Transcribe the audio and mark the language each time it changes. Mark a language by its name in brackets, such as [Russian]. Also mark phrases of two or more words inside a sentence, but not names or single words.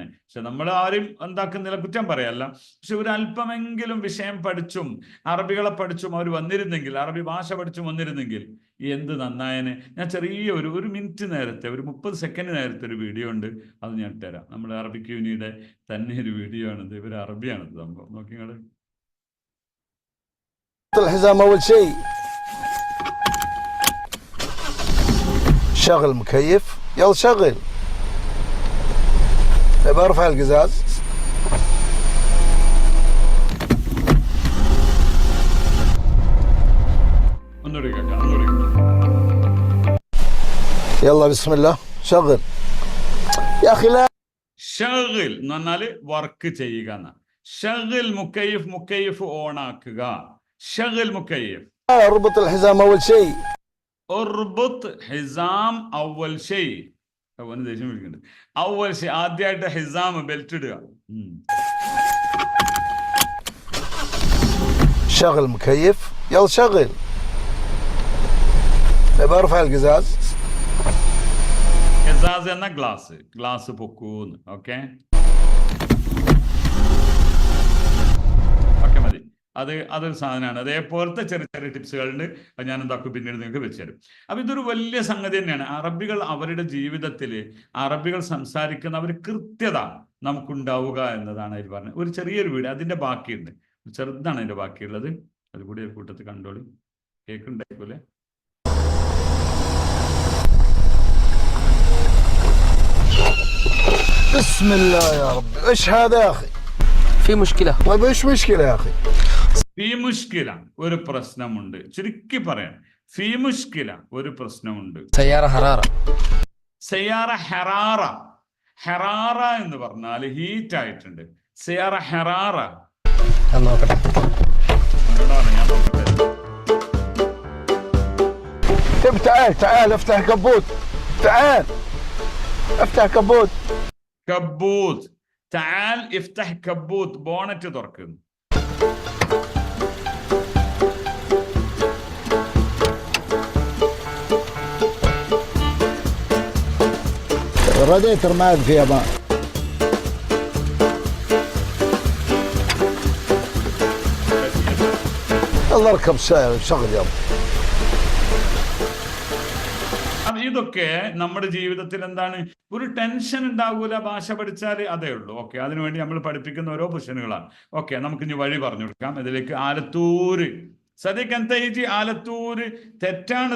[Malayalam] പക്ഷെ നമ്മൾ ആരും എന്താക്കുന്നില്ല, കുറ്റം പറയല്ല. പക്ഷെ ഒരു അല്പമെങ്കിലും വിഷയം പഠിച്ചും അറബികളെ പഠിച്ചും അവർ വന്നിരുന്നെങ്കിൽ, അറബി ഭാഷ പഠിച്ചും വന്നിരുന്നെങ്കിൽ എന്ത് നന്നായനെ. ഞാൻ ചെറിയ ഒരു മിനിറ്റ് നേരത്തെ, ഒരു 30 സെക്കൻഡ് നേരത്തെ ഒരു വീഡിയോ ഉണ്ട്, അത് ഞാൻ ഇട്ടുതരാം. നമ്മുടെ അറബിക് യൂണിയുടെ തന്നെ ഒരു വീഡിയോ ആണിത്. ഇവർ അറബിയാണിത് സംഭവം. നോക്കി നിങ്ങൾ. [Arabic] الحزام اول شيء شغل مكيف، يلا شغل. برفع القزاز. يلا بسم الله شغل يا اخي. لا [Malayalam] ഷഗിൽ എന്ന് പറഞ്ഞാല് വർക്ക് ചെയ്യുക എന്നാ. [Arabic] شغل مكيف, [Malayalam] മുക്കയ്യഫ് ഓൺ ആക്കുക. [Arabic] شغل مكيف. اربط الحزام اول شيء. اربط حزام اول شيء. [Malayalam] അവന് ദേഷ്യം വിളിക്കുന്നുണ്ട്. [Arabic] اول شيء, [Malayalam] ആദ്യമായിട്ട് ഹിസാം ബെൽറ്റ് ഇടുക. [Arabic] شغل مكيف، يلا شغل. برفع القزاز. [Malayalam] ഖസാസ് എന്ന ഗ്ലാസ് പൊക്കൂന്ന്. ഓക്കെ മതി. അതൊരു സാധനമാണ്. അതേപോലത്തെ ചെറിയ ചെറിയ ടിപ്സുകളുണ്ട്. അത് ഞാൻ എന്താക്കും പിന്നീട് നിങ്ങൾക്ക് വെച്ചുതരും. അപ്പൊ ഇതൊരു വലിയ സംഗതി തന്നെയാണ്. അറബികൾ അവരുടെ ജീവിതത്തിൽ അറബികൾ സംസാരിക്കുന്ന ഒരു കൃത്യത നമുക്കുണ്ടാവുക എന്നതാണ് അതിൽ പറഞ്ഞത്. ഒരു ചെറിയൊരു വീഡിയോ അതിന്റെ ബാക്കിയുണ്ട്, ചെറുതാണ് അതിന്റെ ബാക്കിയുള്ളത്. അതുകൂടി ഒരു കൂട്ടത്തിൽ കണ്ടോളി. കേൾക്കുണ്ടായിപ്പോലെ. [Arabic] بسم الله يا رب. ايش هذا يا اخي؟ في مشكلة. طيب ايش مشكلة يا اخي؟ في مشكلة [Malayalam] ഒരു പ്രശ്നമുണ്ട്. ചുരുക്കി പറയാം, [Arabic] في مشكلة [Malayalam] ഒരു പ്രശ്നമുണ്ട്. [Arabic] سيارة حرارة. سيارة حرارة. [Malayalam] ഹറാറ എന്ന് പറഞ്ഞാൽ ഹീറ്റ് ആയിട്ടുണ്ട്. [Arabic] سيارة حرارة. [Malayalam] ഞാൻ നോക്കട്ടെ. [Arabic] تعال افتح كبوت. تعال افتح كبوت. കബൂത്ത്. تعال افتح كبوت. [Malayalam] ബോണറ്റ് തുറക്കുന്നു. [Arabic] الراديتر ما عاد فيها ماء. يلا اركب شغل يلا. [Malayalam] ഇതൊക്കെ നമ്മുടെ ജീവിതത്തിൽ എന്താണ്, ഒരു ടെൻഷൻ ഉണ്ടാകൂല ഭാഷ പഠിച്ചാൽ. അതേ ഉള്ളൂ. ഓക്കെ, അതിനുവേണ്ടി നമ്മൾ പഠിപ്പിക്കുന്ന ഓരോ പൊസിഷനുകളാണ്. ഓക്കെ, നമുക്ക് ഇനി വഴി പറഞ്ഞു കൊടുക്കാം. ഇതിലേക്ക് ആലത്തൂര്. സദിഖ് എന്തേജി ആലത്തൂര് തെറ്റാണിത്.